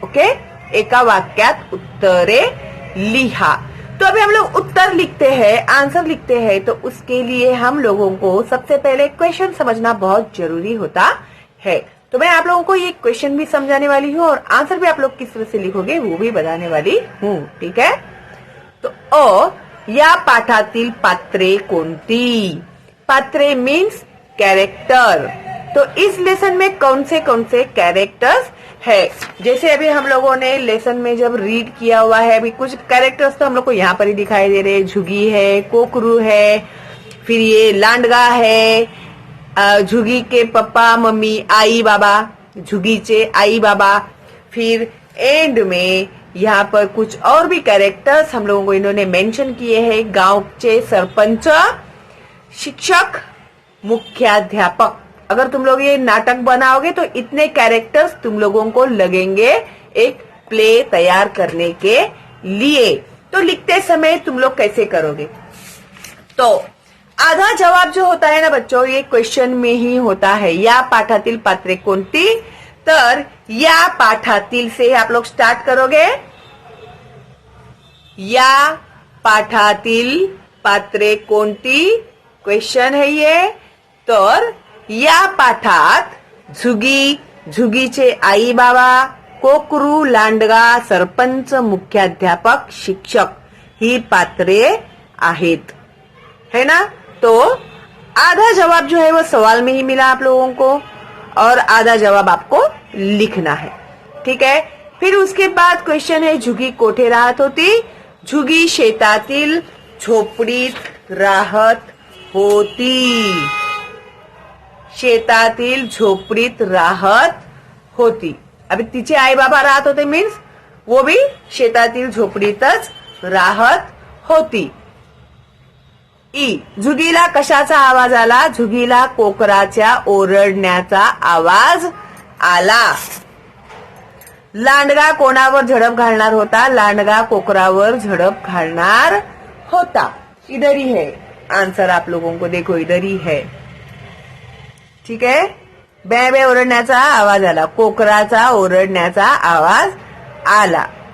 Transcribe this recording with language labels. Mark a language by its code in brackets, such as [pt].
[mr] Okay, एका वाक्यात उत्तरे लिहा। [hi] तो अभी हम लोग उत्तर लिखते हैं, आंसर लिखते हैं, तो उसके लिए हम लोगों को सबसे पहले क्वेश्चन समझना बहुत जरूरी होता है। तो मैं आप लोगों को ये क्वेश्चन भी समझाने वाली हूँ और आंसर भी आप लोग किस तरह से लिखोगे वो भी बताने वाली हूँ, ठीक है? [mr] तो या पाठातील पात्रे कोणती? [en] पात्रे means character. [hi] तो इस लेसन में कौन से कैरेक्टर्स है? जैसे अभी हम लोगों ने लेसन में जब रीड किया हुआ है, अभी कुछ कैरेक्टर्स तो हम लोग को यहाँ पर ही दिखाई दे रहे हैं। झुगी है, कोकरू है, फिर ये लांडगा है, झुगी के पप्पा मम्मी आई बाबा, [mr] झुगीचे आई बाबा, [hi] फिर एंड में यहाँ पर कुछ और भी कैरेक्टर्स हम लोगों को इन्होंने मेंशन किए हैं। गांव के सरपंच, शिक्षक, मुख्याध्यापक। अगर तुम लोग ये नाटक बनाओगे तो इतने कैरेक्टर्स तुम लोगों को लगेंगे एक प्ले तैयार करने के लिए। तो लिखते समय तुम लोग कैसे करोगे? तो आधा जवाब जो होता है ना बच्चों, ये क्वेश्चन में ही होता है। [mr] या पाठातील पात्रे कोणती? तर या पाठातील [hi] से आप लोग स्टार्ट करोगे। [mr] या पाठातील पात्रे कोणती [hi] क्वेश्चन है ये। [mr] तर या पाठात झुगी, झुगीचे आई बाबा, कोकरू, लांडगा, सरपंच, मुख्याध्यापक, शिक्षक ही पात्रे आहेत, है ना? [hi] तो आधा जवाब जो है वो सवाल में ही मिला आप लोगों को और आधा जवाब आपको लिखना है, ठीक है? फिर उसके बाद क्वेश्चन है [mr] झुगी कोठे राहत होती? झुगी शेतातील झोपडीत राहत होती। शेतातील झोपडीत राहत होती। अभी तिचे आई बाबा राहत होते [hi] मीन्स वो भी [mr] शेतातील झोपडीतच राहत होती। ई झुगीला कशाचा आवाज आला? झुगीला कोकराच्या ओरडण्याचा आवाज आला। लांडगा कोणावर झडप घालणार होता? लांडगा कोकरावर झडप घालणार होता। [hi] इधर ही है आंसर, आप लोगों को देखो इधर ही है, ठीक है? [mr] बे बे ओरडण्याचा आवाज आला, कोकराचा ओरडण्याचा आवाज आला।